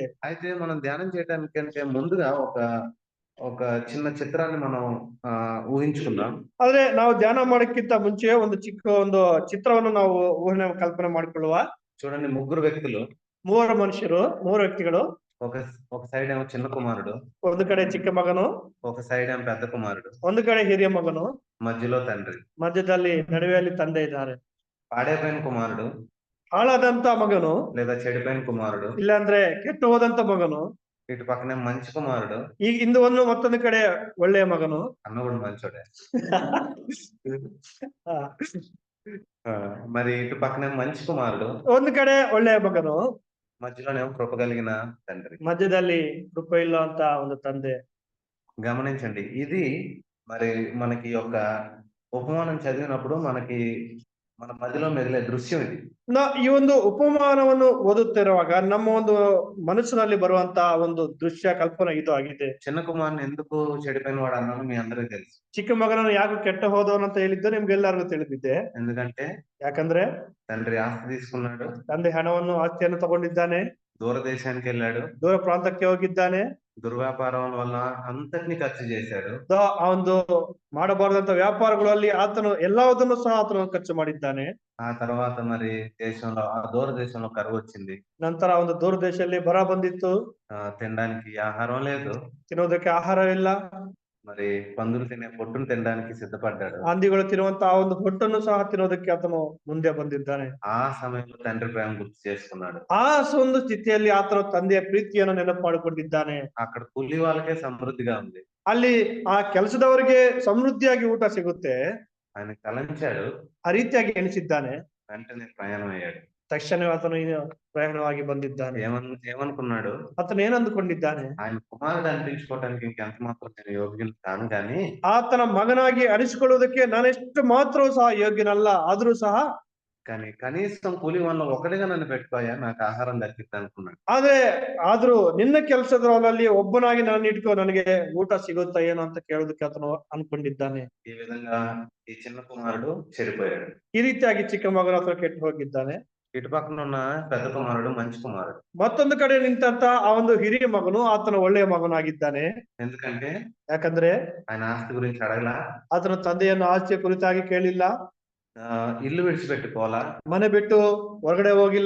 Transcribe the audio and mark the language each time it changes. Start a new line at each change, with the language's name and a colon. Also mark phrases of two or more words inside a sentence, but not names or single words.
Telugu: అయితే మనం ధ్యానం చేయడానికంటే ముందుగా ఒక చిన్న చిత్రాన్ని మనం ఊహించుకుందాం.
Kannada: ಆದ್ರೆ ನಾವು ಧ್ಯಾನ ಮಾಡೋಕ್ಕಿಂತ ಮುಂಚೆ ಒಂದು ಚಿಕ್ಕ ಒಂದು ಚಿತ್ರವನ್ನು ನಾವು ಕಲ್ಪನೆ ಮಾಡಿಕೊಳ್ಳುವ.
Telugu: చూడండి, 3 వ్యక్తులు,
Kannada: 3 ಮನುಷ್ಯರು, 3 ವ್ಯಕ್ತಿಗಳು.
Telugu: ఒక సైడ్ ఏమో చిన్న కుమారుడు,
Kannada: ಒಂದು ಕಡೆ ಚಿಕ್ಕ ಮಗನು,
Telugu: ఒక సైడ్ ఏమో పెద్ద కుమారుడు,
Kannada: ಒಂದು ಕಡೆ ಹಿರಿಯ ಮಗನು,
Telugu: మధ్యలో తండ్రి,
Kannada: ಮಧ್ಯದಲ್ಲಿ ನಡುವೆಯಲ್ಲಿ ತಂದೆ ಇದ್ದಾರೆ.
Telugu: పాడైపోయిన కుమారుడు,
Kannada: ಹಾಳಾದಂತ ಮಗನು,
Telugu: లేదా చెడిపోయిన కుమారుడు,
Kannada: ಇಲ್ಲಾಂದ್ರೆ ಕೆಟ್ಟು ಹೋದಂತ ಮಗನು,
Telugu: ఇటు పక్కనే మంచి కుమారుడు,
Kannada: ಈಗ ಇಂದು ಮತ್ತೊಂದು ಕಡೆ ಒಳ್ಳೆಯ ಮಗನು,
Telugu: అన్న కూడా మంచోడే. మరి ఇటు పక్కనే మంచి కుమారుడు,
Kannada: ಒಂದು ಕಡೆ ಒಳ್ಳೆಯ ಮಗನು,
Telugu: మధ్యలోనేమో కృప కలిగిన తండ్రి,
Kannada: ಮಧ್ಯದಲ್ಲಿ ಕೃಪೆ ಇಲ್ಲ ಅಂತ ಒಂದು ತಂದೆ.
Telugu: గమనించండి, ఇది మరి మనకి యొక్క ఉపమానం చదివినప్పుడు మన మధ్యలో మెదిలే దృశ్యం ఇది.
Kannada: ಈ ಒಂದು ಉಪಮಾನವನ್ನು ಓದುತ್ತಿರುವಾಗ ನಮ್ಮ ಒಂದು ಮನಸ್ಸಿನಲ್ಲಿ ಬರುವಂತ ಒಂದು ದೃಶ್ಯ ಕಲ್ಪನೆ ಇದು ಆಗಿದೆ.
Telugu: చిన్న కుమారుని ఎందుకు చెడిపోయిన వాడు అన్నాను మీ అందరికీ తెలుసు.
Kannada: ಚಿಕ್ಕ ಮಗನನ್ನು ಯಾಕೆ ಕೆಟ್ಟ ಹೋದವನು ಅಂತ ಹೇಳಿದ್ದು ನಿಮ್ಗೆಲ್ಲರಿಗೂ ತಿಳಿದಿದೆ.
Telugu: ఎందుకంటే
Kannada: ಯಾಕಂದ್ರೆ
Telugu: తండ్రి ఆస్తి తీసుకున్నాడు,
Kannada: ತಂದೆ ಆಸ್ತಿಯನ್ನು ತಗೊಂಡಿದ್ದಾನೆ,
Telugu: దూరదేశానికి వెళ్ళాడు.
Kannada: ದೂರ ಪ್ರಾಂತಕ್ಕೆ ಹೋಗಿದ್ದಾನೆ.
Telugu: దుర్వ్యాపారం వల్ల అంతటిని ఖర్చు చేశాడు.
Kannada: ಆ ಒಂದು ಮಾಡಬಾರದಂತ ವ್ಯಾಪಾರಗಳಲ್ಲಿ ಆತನು ಎಲ್ಲದನ್ನು ಸಹ ಆತನು ಖರ್ಚು ಮಾಡಿದ್ದಾನೆ.
Telugu: ఆ తర్వాత మరి దేశంలో ఆ దూర దేశంలో కరువు వచ్చింది.
Kannada: ನಂತರ ಒಂದು ದೂರ ದೇಶದಲ್ಲಿ ಬರ ಬಂದಿತ್ತು.
Telugu: తినడానికి ఆహారం లేదు.
Kannada: ತಿನ್ನೋದಕ್ಕೆ ಆಹಾರವಿಲ್ಲ.
Telugu: మరి పందులు తినే పొట్టును తినడానికి సిద్ధపడ్డాడు.
Kannada: ಹಂದಿಗಳು ತಿನ್ನುವಂತ ಆ ಒಂದು ಹೊಟ್ಟನ್ನು ಸಹ ತಿನ್ನೋದಕ್ಕೆ ಆತನು ಮುಂದೆ ಬಂದಿದ್ದಾನೆ.
Telugu: ఆ సమయంలో తండ్రి ప్రేమ గుర్తు చేసుకున్నాడు.
Kannada: ಆ ಒಂದು ಸ್ಥಿತಿಯಲ್ಲಿ ಆತನು ತಂದೆಯ ಪ್ರೀತಿಯನ್ನು ನೆನಪು ಮಾಡಿಕೊಂಡಿದ್ದಾನೆ.
Telugu: అక్కడ కూలి వాళ్ళకే సమృద్ధిగా ఉంది.
Kannada: ಅಲ್ಲಿ ಆ ಕೆಲಸದವರಿಗೆ ಸಮೃದ್ಧಿಯಾಗಿ ಊಟ ಸಿಗುತ್ತೆ.
Telugu: ఆయన తలంచాడు.
Kannada: ಆ ರೀತಿಯಾಗಿ ಎಣಿಸಿದ್ದಾನೆ.
Telugu: వెంటనే ప్రయాణం అయ్యాడు.
Kannada: ತಕ್ಷಣವೇ ಆತನು ಪ್ರಯಾಣವಾಗಿ ಬಂದಿದ್ದಾನೆ.
Telugu: ఏమనుకున్నాడు?
Kannada: ಆತನು ಏನಂದುಕೊಂಡಿದ್ದಾನೆ?
Telugu: ఆయన కుమారుడు అనిపించుకోవడానికి ఇంకెంత మాత్రం నేను యోగ్యులు కాను గాని
Kannada: ಆತನ ಮಗನಾಗಿ ಅನಿಸಿಕೊಳ್ಳುವುದಕ್ಕೆ ನಾನೆಷ್ಟು ಮಾತ್ರ ಸಹ ಯೋಗ್ಯನಲ್ಲ. ಆದ್ರೂ ಸಹ
Telugu: కానీ కనీసం కూలి వాళ్ళ ఒకటిగా నన్ను పెట్టుకోయా, నాకు ఆహారం దక్కిద్ది అనుకున్నాడు.
Kannada: ಆದ್ರೂ ನಿನ್ನ ಕೆಲಸದಲ್ಲಿ ಒಬ್ಬನಾಗಿ ನನ್ನ ಇಟ್ಕೋ, ನನಗೆ ಊಟ ಸಿಗುತ್ತಾ ಏನೋ ಅಂತ ಕೇಳೋದಕ್ಕೆ ಆತನು ಅನ್ಕೊಂಡಿದ್ದಾನೆ.
Telugu: ఈ విధంగా ఈ చిన్న కుమారుడు చెడిపోయాడు.
Kannada: ಈ ರೀತಿಯಾಗಿ ಚಿಕ್ಕ ಮಗನ ಹತ್ರ ಕೆಟ್ಟು ಹೋಗಿದ್ದಾನೆ.
Telugu: ఇటు పక్కన ఉన్న పెద్ద కుమారుడు మంచి కుమారుడు.
Kannada: ಮತ್ತೊಂದು ಕಡೆ ನಿಂತ ಆ ಒಂದು ಹಿರಿಯ ಮಗನು ಆತನ ಒಳ್ಳೆಯ ಮಗನಾಗಿದ್ದಾನೆ.
Telugu: ఎందుకంటే
Kannada: ಯಾಕಂದ್ರೆ
Telugu: ఆయన ఆస్తి గురించి అడగలా,
Kannada: ಆತನ ತಂದೆಯನ್ನು ಆಸ್ತಿಯ ಕುರಿತಾಗಿ ಕೇಳಿಲ್ಲ,
Telugu: ఇల్లు విడిచిపెట్టుకోవాలా,
Kannada: ಮನೆ ಬಿಟ್ಟು ಹೊರಗಡೆ ಹೋಗಿಲ್ಲ.